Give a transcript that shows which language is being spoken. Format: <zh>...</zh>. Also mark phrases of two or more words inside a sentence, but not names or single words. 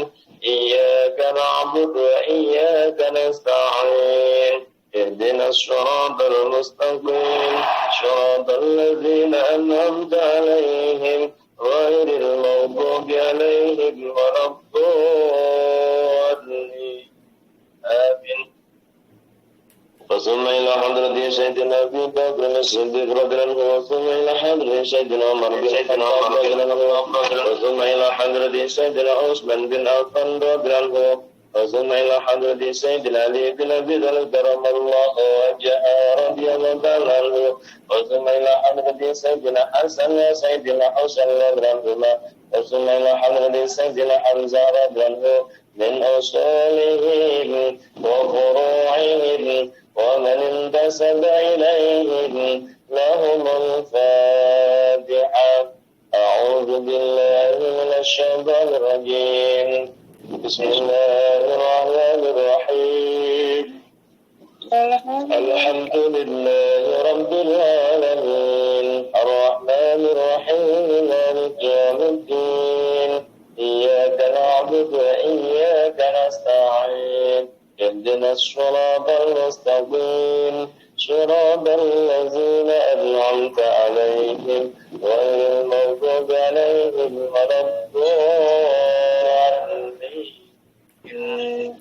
<ar>إياك نعبد وإياك نستعين. اهدنا الصراط المستقيم صراط الذين أنعمت عليهم غير المغضوب عليهم ولا الضالين. Amin. ثم إلى حضرة سيدنا أبي بكر الصديق رضي الله عنه، ثم إلى حضرة سيدنا عمر بن الخطاب رضي الله عنه، ثم إلى حضرة سيدنا عثمان بن عفان رضي الله عنه، ثم إلى حضرة سيدنا علي بن أبي طالب كرم الله وجهه رضي الله تعالى عنه، ثم إلى حضرة سيدنا حسن وسيدنا حسين رضي الله عنه، ثم إلى حضرة سيدنا حمزة رضي الله عنه من أصولهم وفروعهم ومن انتسب إليهم لهم الفاتحة. أعوذ بالله من الشيطان الرجيم. بسم الله الرحمن الرحيم. الحمد لله رب العالمين الرحمن الرحيم مالك يوم الدين إياك نعبد وإياك نستعين اهدنا الصراط المستقيم صراط الذين أنعمت عليهم غير المغضوب عليهم ولا الضالين.</ar>